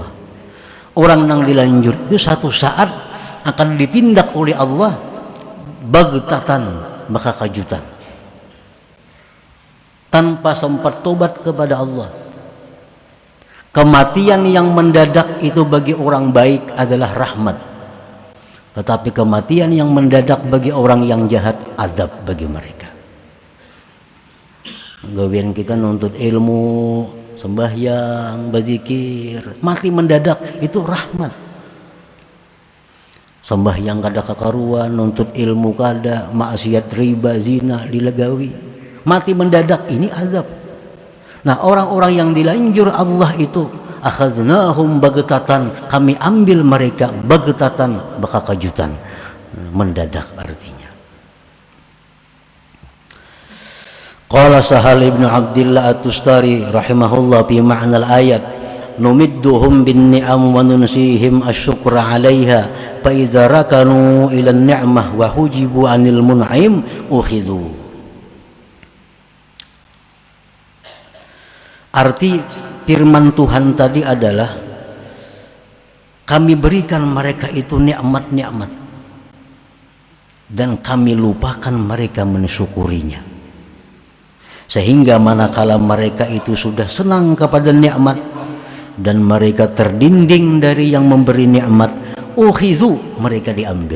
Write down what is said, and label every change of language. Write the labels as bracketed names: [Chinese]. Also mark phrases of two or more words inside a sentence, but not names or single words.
[Indonesian] Orang yang dilanjur itu satu saat akan ditindak oleh Allah bagtatan, maka kajutan, tanpa sempat tobat kepada Allah. Kematian yang mendadak itu bagi orang baik adalah rahmat, tetapi kematian yang mendadak bagi orang yang jahat azab bagi mereka. [Banjar] Gawian kita nuntut ilmu, sembahyang, berzikir, mati mendadak itu rahmat. Sembahyang kada kakaruan, nuntut ilmu kada, maksiat riba, zina dilegawi, mati mendadak ini azab. [Indonesian] Nah orang-orang yang dilanjur Allah itu, [Arabic] أخذناهم بغتة, [Indonesian] kami ambil mereka bagtatan, [Banjar] baka kajutan, [Indonesian] mendadak artinya. [Arabic] قال سهل بن عبد الله التستري رحمه الله في معنى الآية، نمدهم بالنعم وننسيهم الشكر عليها فإذا ركنوا إلى النعمة وحجبوا عن المنعم أخذوا. [Indonesian] Arti firman Tuhan tadi adalah Kami berikan mereka itu nikmat-nikmat dan kami lupakan mereka mensyukurinya. Sehingga manakala mereka itu sudah senang kepada nikmat dan mereka terdinding dari yang memberi nikmat, ukhizu, mereka diambil.